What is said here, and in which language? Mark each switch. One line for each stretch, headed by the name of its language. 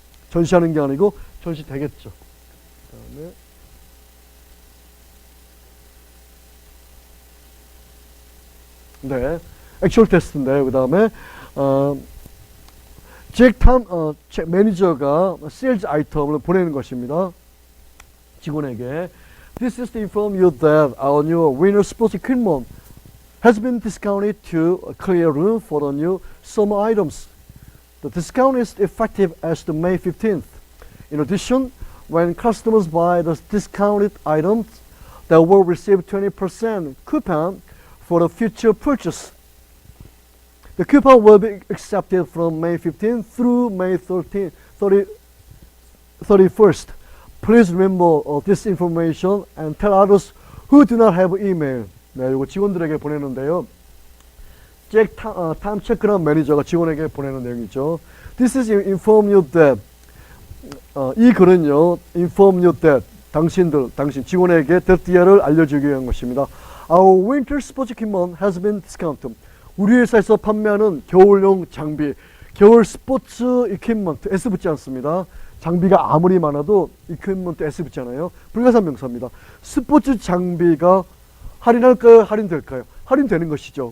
Korean: 전시하는 게 아니고 전시되겠죠. 그다음에 네, 액츄얼 테스트인데 그 다음에 잭 매니저가 세일즈 아이템을 보내는 것입니다. 직원에게
English: This is to inform you that our new winter sports equipment has been discounted to clear room for the new summer items. The discount is effective as to May 15th. In addition, when customers buy the discounted items, they will receive 20% coupon for the future purchase. The coupon will be accepted from May 15th through May 31st. Please remember this information and tell others who do not have email.
Korean: 네, 이거 직원들에게 보내는데요. 잭 타임 체크란 매니저가 직원에게 보내는 내용이죠.
English: This is inform you that.
Korean: 이 글은요,
English: inform you that.
Korean: 당신 직원에게 that를 알려주기 위한 것입니다.
English: Our winter sports equipment has been discounted.
Korean: 우리 회사에서 판매하는 겨울용 장비, 겨울 스포츠 equipment, S 붙지 않습니다. 장비가 아무리 많아도 equipment S 붙잖아요. 불가산 명사입니다. 스포츠 장비가 할인할까요? 할인될까요? 할인되는 것이죠.